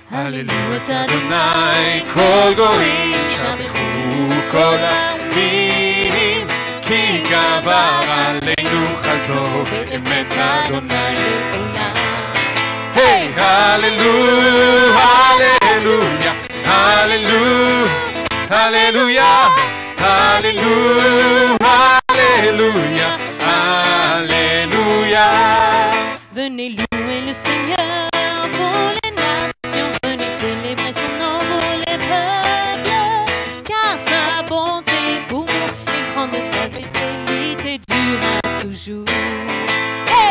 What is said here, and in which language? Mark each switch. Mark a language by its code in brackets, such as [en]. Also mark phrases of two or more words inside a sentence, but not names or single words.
[he] הללו את אדוני, כל גויים שבחו כל העמים, כי גבר עלינו חסדו באמת אדוני לעולם. היי, הללו, הללויה, הללו, הללויה, הללו, הללויה, הללויה. [fr] Venez louer le Seigneur pour les nations, venez célébrer son nom pour les peuples, car sa bonté pour nous est grande, sa fidélité durera toujours. Hey!